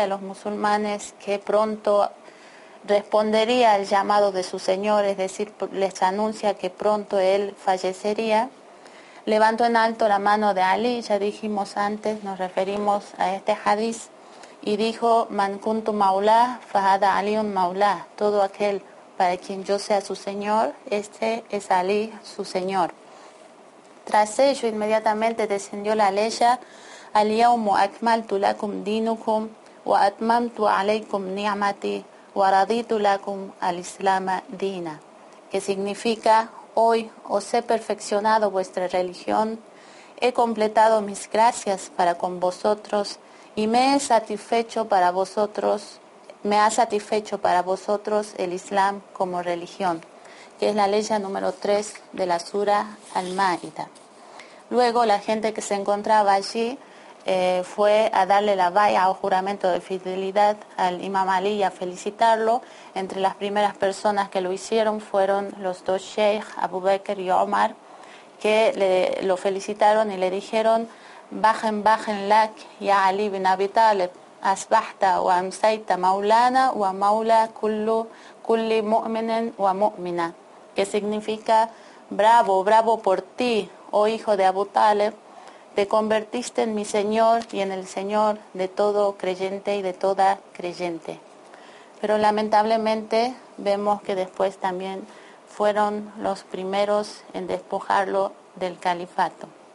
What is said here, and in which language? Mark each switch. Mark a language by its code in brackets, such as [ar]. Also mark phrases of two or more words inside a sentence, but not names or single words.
[es] los musulmanes que pronto respondería al llamado de su Señor, es decir, les anuncia que pronto él fallecería, levantó en alto la mano de Ali, ya dijimos antes, nos referimos a este hadiz, y dijo, [ar] من كنت مولاه فهذا علي مولاه, [es] todo aquel para quien yo sea su Señor, este es Ali, su Señor. Tras ello, inmediatamente descendió la ley, [ar] اليوم أكملت لكم دينكم وأتممت عليكم نعمتي ورضيت لكم الإسلام دينا, [es] que significa, hoy os he perfeccionado vuestra religión, he completado mis gracias para con vosotros, y me ha satisfecho para vosotros el Islam como religión, que es la ley número 3 de la Sura Al-Ma'idah. Luego la gente que se encontraba allí fue a darle la baya o juramento de fidelidad al Imam Ali y a felicitarlo. Entre las primeras personas que lo hicieron fueron los dos sheikhs, Abu Bakr y Omar, que lo felicitaron y le dijeron, [ar] بخ لك يا علي بن أبي طالب أصبحت وأمسيت مولانا ومولى كل مؤمن ومؤمنة, [es] que significa, bravo por ti, oh hijo de Abu Talib, te convertiste en mi Señor y en el Señor de todo creyente y de toda creyente. Pero lamentablemente vemos que después también fueron los primeros en despojarlo del califato.